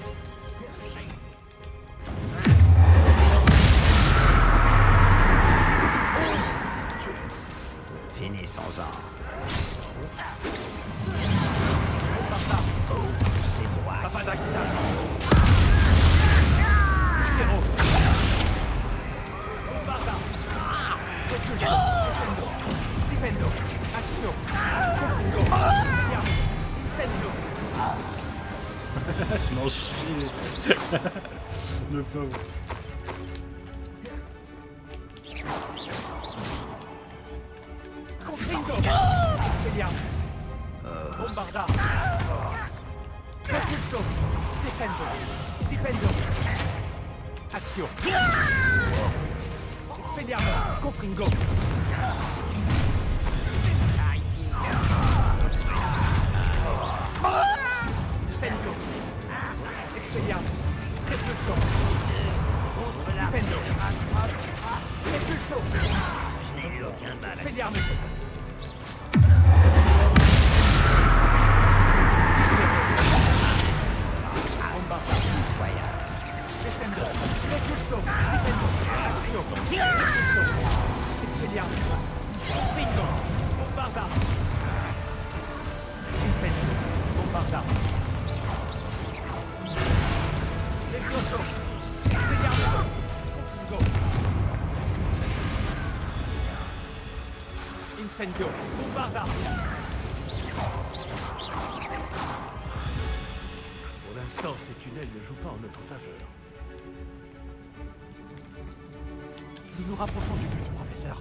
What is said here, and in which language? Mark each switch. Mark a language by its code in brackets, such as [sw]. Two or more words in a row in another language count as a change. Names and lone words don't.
[fr] Finissons-en. Papadakita. Zéro. Bombarda. Repulso. Descendo. Flipendo. Action. Confringo. Yarnis. Incendio. Non, chier. Le pauvre. Confringo. Expelliarmus. Bombarda. Repulso. Descendo. Flipendo. Action. Expelliarmus. Confringo. Incendio. Expelliarmus. Repulso. Flipendo. Repulso. Je n'ai eu aucun mal. Expelliarmus. Bombarda. Descendo. Repulso. Flipendo. Action. Repulso. Expelliarmus. Bingo. Bombarda. Incendio. Bombarda. Repulso. Expelliarmus. Bingo. Incendio. Bombarda. Pour l'instant, ces tunnels ne jouent pas en notre faveur. Nous nous rapprochons du but, professeur.